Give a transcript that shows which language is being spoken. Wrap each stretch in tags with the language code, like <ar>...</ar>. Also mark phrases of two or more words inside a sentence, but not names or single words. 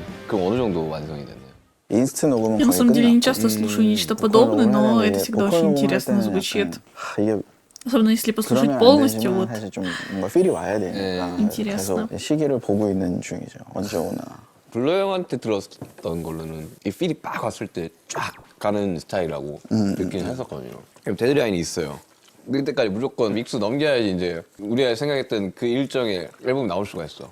<ko>그럼 어느 정도 완성이 됐나요? 인스트 녹음은</ko> <ru>Я на</ru> <ko>거의</ko> <ru>самом деле не</ru> <ko>끝났고</ko> <ru>часто слушаю нечто</ru> <ko>보컬</ko> <ru>подобное,</ru> <ko>녹음을</ko> <ru>но</ru> <ko>하려면</ko> <ru>это</ru> <ko>이제</ko> <ru>всегда</ru> <ko>보컬</ko> <ru>очень</ru> <ko>녹음할</ko> <ru>интересно</ru> <ko>때는</ko> <ru>звучит.</ru> <ko>약간, 이게</ko> <ru>Особенно если послушать</ru> <ko>그러면 안</ko> <ru>полностью,</ru> <ko>되지만</ko> <ru>вот.</ru> <ko>사실 좀 뭔가 필이 와야 되니까</ko> <ru>Интересно.</ru> <ko>계속 시기를 보고 있는 중이죠. 언제 오나. 블러 형한테 들었던 걸로는 이 필이 빡 왔을 때 쫙 가는 스타일이라고 느끼긴 했었거든요. 그럼 데드라인이 있어요. 그때까지 무조건 믹스 넘겨야지 이제 우리가 생각했던 그 일정의 앨범이 나올 수가 있어.</ko>